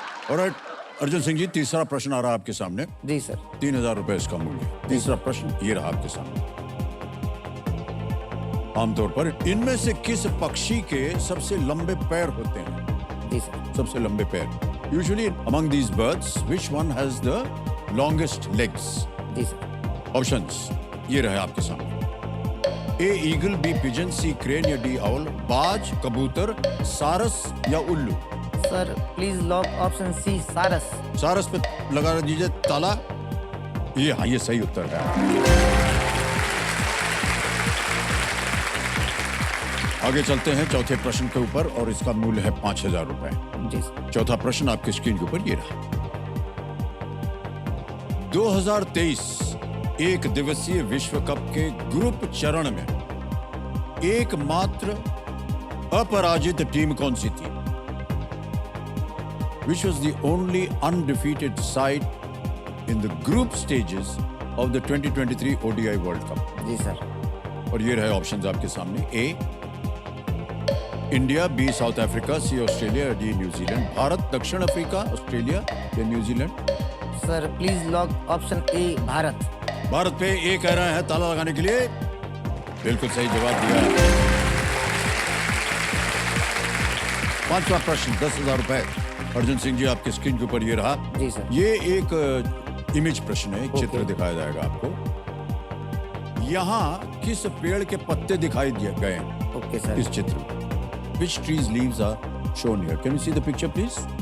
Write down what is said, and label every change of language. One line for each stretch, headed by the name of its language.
Hindi: Alright, Arjun Singh ji, तीसरा प्रश्न आ रहा है आपके सामने। जी सर। 3000 रुपए इसका मूल्य। तीसरा प्रश्न ये रहा आपके सामने। आमतौर पर इनमें से किस पक्षी के सबसे लंबे पैर होते हैं? जी सर। सबसे लंबे पैर।
English: Usually among these birds, which one has the longest legs?
Hindi: Ji sir.
English: Options
Hindi: ये रहे आपके सामने।
English: A eagle, B pigeon, C crane या D owl?
Hindi: बाज, कबूतर, सारस या उल्लू?
English: Sir please lock option C, सारस।
Hindi: सारस पे लगा दीजिए ताला। ये हाँ, ये सही उत्तर है। आगे चलते हैं चौथे प्रश्न के ऊपर, और इसका मूल्य है 5000 रुपए। जी सर। चौथा प्रश्न आपकी स्क्रीन के ऊपर ये रहा। 2023 एक दिवसीय विश्व कप के ग्रुप चरण में एकमात्र अपराजित टीम कौन सी थी?
English: Which was the only undefeated side in the group stages of the 2023 ODI World Cup?
Hindi: Ji sir. और ये रहे ऑप्शंस आपके सामने। ए इंडिया, बी साउथ अफ्रीका, सी ऑस्ट्रेलिया, डी न्यूजीलैंड। भारत, दक्षिण अफ्रीका, ऑस्ट्रेलिया या New Zealand?
English: Sir please lock option A, Bharat.
Hindi: Bharat पे ए कह रहे हैं ताला लगाने के लिए। बिल्कुल सही जवाब दिया। पांचवा प्रश्न 10,000 रुपए। अर्जुन सिंह जी, आपकी स्क्रीन के ऊपर ये रहा। जी सर। ये एक इमेज प्रश्न है, एक चित्र दिखाया जाएगा आपको। यहाँ किस पेड़ के पत्ते दिखाई दिए गए हैं
English: Okay sir.
Hindi: इस चित्र में?
English: Which trees leaves are shown here? Can you see the picture, please?